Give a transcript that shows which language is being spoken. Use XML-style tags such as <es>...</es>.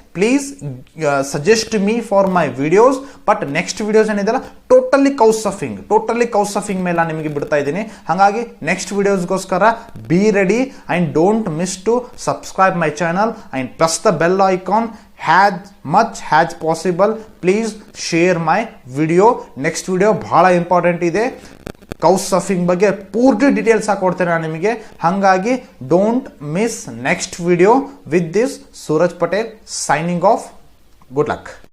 <en>Please suggest me for my videos. But next videos ಏನಿದೆಯಲ್ಲ totally couchsurfing</en> <kn>ಮೇಲೆ ನಿಮಗೆ ಬಿಡ್ತಾ ಇದ್ದೀನಿ.</kn> <en>ಹಾಗಾಗಿ ನೆಕ್ಸ್ಟ್ ವಿಡಿಯೋಸ್ಗೋಸ್ಕರ be ready and don't miss to subscribe my channel and press the bell icon. much as possible please share my video. next video</en> <kn>ಬಹಳ important ಇದೆ. ಕೌಸರ್ಫಿಂಗ್ ಬಗ್ಗೆ ಪೂರ್ತಿ ಡೀಟೇಲ್ಸ್ ಕೊಡ್ತೇನೆ ನಾನು ನಿಮಗೆ.</kn> <en>ಹಾಗಾಗಿ don't miss next video. With this Suraj Patel signing off. good luck.</en>